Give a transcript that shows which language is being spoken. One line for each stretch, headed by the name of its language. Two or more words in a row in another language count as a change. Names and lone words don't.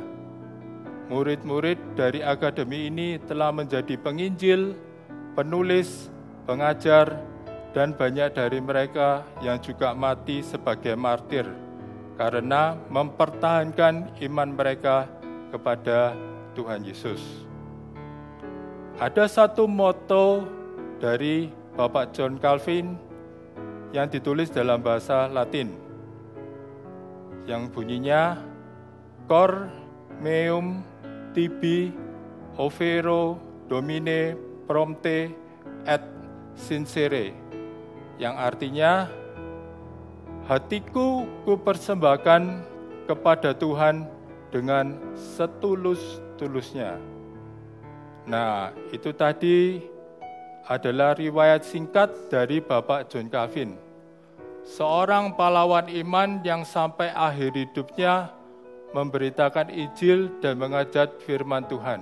Indonesian: Murid-murid dari akademi ini telah menjadi penginjil, penulis, pengajar, dan banyak dari mereka yang juga mati sebagai martir karena mempertahankan iman mereka kepada Tuhan Yesus. Ada satu moto dari Bapak John Calvin yang ditulis dalam bahasa Latin, yang bunyinya
Latin: Cor meum tibi overo domine prompte et sincere,
Indonesian: yang artinya hatiku kupersembahkan kepada Tuhan dengan setulus-tulusnya. Nah, itu tadi adalah riwayat singkat dari Bapak John Calvin, seorang pahlawan iman yang sampai akhir hidupnya memberitakan Injil dan mengajar firman Tuhan.